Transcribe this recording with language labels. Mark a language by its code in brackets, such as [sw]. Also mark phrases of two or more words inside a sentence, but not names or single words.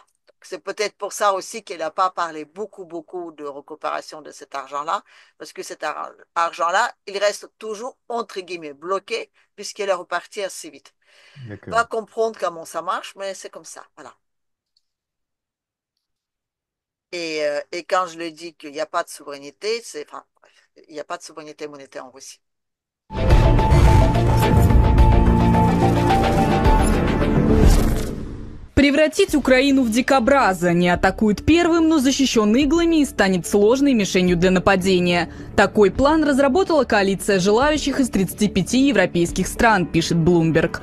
[fr] C'est peut-être pour ça aussi qu'elle n'a pas parlé beaucoup de récupération de cet argent-là, parce que cet argent-là, il reste toujours, entre guillemets, bloqué, puisqu'il est reparti assez vite. Pas D'accord. comprendre comment ça marche, mais c'est comme ça. Voilà. Et quand je le dis qu'il n'y a pas de souveraineté, enfin, bref, il n'y a pas de souveraineté monétaire en Russie. [ru] Превратить Украину в дикобраза не атакует первым, но защищен иглами и станет сложной мишенью для нападения. Такой план разработала коалиция желающих из 35 европейских стран, пишет Bloomberg.